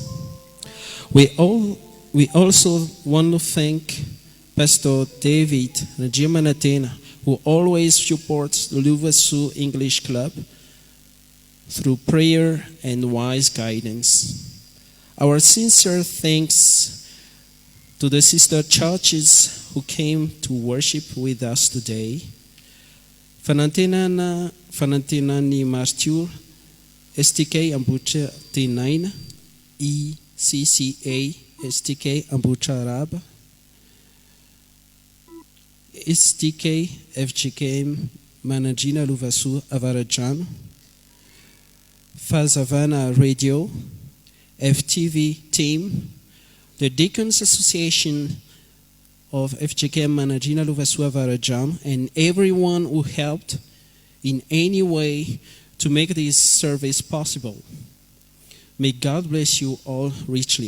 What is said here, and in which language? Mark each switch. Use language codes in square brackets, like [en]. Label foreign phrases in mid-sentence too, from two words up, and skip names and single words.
[en] We also want to thank Pastor David 𝙁𝙤𝙀𝙁𝙁, who always supports the Lovasoa English Club through prayer and wise guidance. Our sincere thanks to the sister churches who came to worship with us today. Fanantenana Martyr, STK 𝙁𝙤𝙀𝙁𝙁, ECCA STK 𝙁𝙁𝙆𝙆, STK FJKM Manandriana Lovasoa Spia, Fazavana Radio, FTV team, the Deacons Association of FJKM Manandriana Lovasoa Spia, and everyone who helped in any way to make this service possible. May God bless you all richly.